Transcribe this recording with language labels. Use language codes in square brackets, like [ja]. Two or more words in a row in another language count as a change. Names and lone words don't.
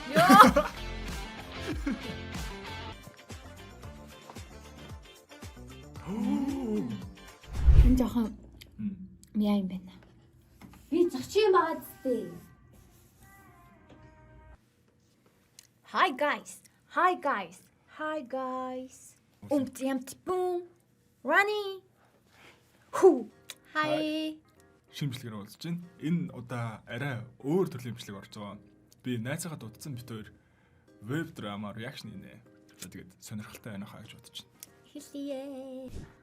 [mn] Энэ жоохон мяа юм байна. Би зочин байгаа зү. [en] Hi guys. Hi guys. Hi guys. Boom. Runny. [mn] Хүү. Hi. Шимжлэгээр уулзж байна. Энэ удаа арай өөр төрлийн бичлэг орж байгаа. Би найзаагаа дуудсан бит хоёр веб драма реакшнийнэ. Тэгээд сонирхолтой байна хаа гэж бодож байна. Хэлээ.